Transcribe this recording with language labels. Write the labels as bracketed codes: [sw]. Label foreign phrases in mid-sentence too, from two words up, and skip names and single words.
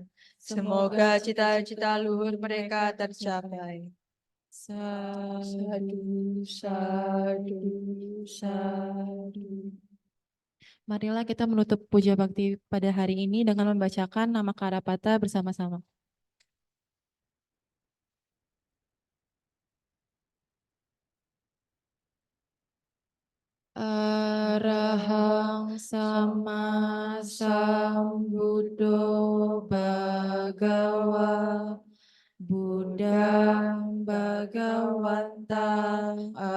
[id] Semoga cita-cita luhur mereka tercapai. [pi] Sadu, sadu, sadu. [id] Marilah kita menutup puja bakti pada hari ini dengan membacakan nama Karapata bersama-sama. [pi] Arahang sama sambuddho bhagawa Buddhang bhagawantang